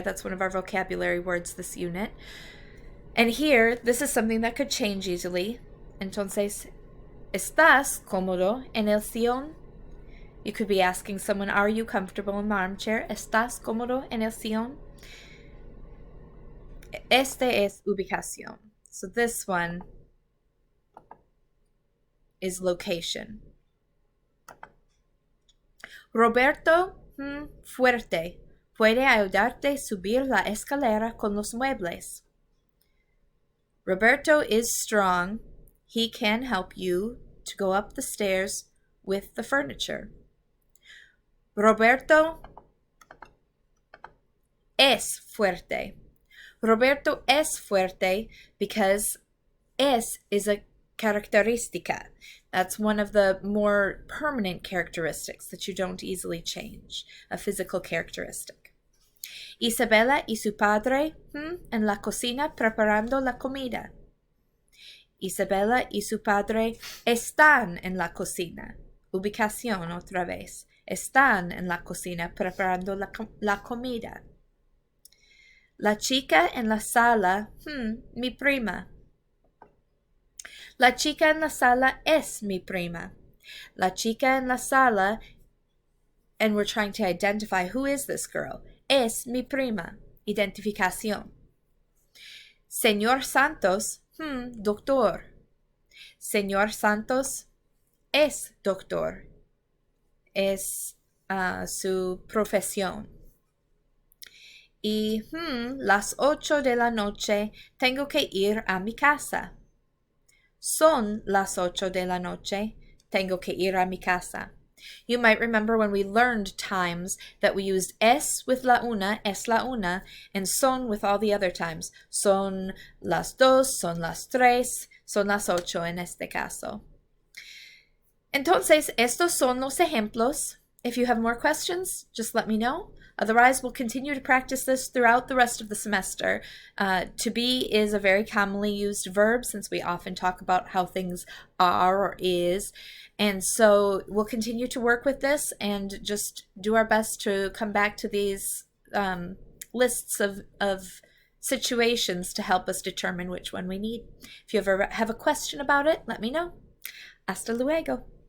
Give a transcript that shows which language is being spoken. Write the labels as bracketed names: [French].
[English] That's one of our vocabulary words this unit. And here, this is something that could change easily. [Spanish] Entonces, ¿estás cómodo en el sillón? [English] You could be asking someone, are you comfortable in the armchair? [Spanish] ¿Estás cómodo en el sillón? Este es ubicación. [English] So this one is location. [Spanish] Roberto, fuerte. Puede ayudarte a subir la escalera con los muebles. [English] Roberto is strong. He can help you to go up the stairs with the furniture. [Spanish] Roberto es fuerte. Roberto es fuerte [English] because [Spanish] es [English] is a [Spanish] característica. [English] That's one of the more permanent characteristics that you don't easily change, a physical characteristic. [Spanish] Isabela y su padre en la cocina preparando la comida. Isabela y su padre están en la cocina. Ubicación otra vez. Están en la cocina preparando la comida. La chica en la sala, mi prima. La chica en la sala es mi prima. La chica en la sala, [English] and we're trying to identify who is this girl. [Spanish] Es mi prima. Identificación. Señor Santos, doctor. Señor Santos es doctor. Es su profesión. Y las 8 de la noche tengo que ir a mi casa. Son las 8 de la noche. Tengo que ir a mi casa. [English] You might remember when we learned times that we used es with [Spanish] la una, es la una, [English] and son with all the other times. [Spanish] Son las dos, son las tres, son las 8 en este caso. Entonces, estos son los ejemplos. [English] If you have more questions, just let me know. Otherwise, we'll continue to practice this throughout the rest of the semester. To be is a very commonly used verb, since we often talk about how things are or is. And so we'll continue to work with this and just do our best to come back to these lists of situations to help us determine which one we need. If you ever have a question about it, let me know. [Spanish] Hasta luego.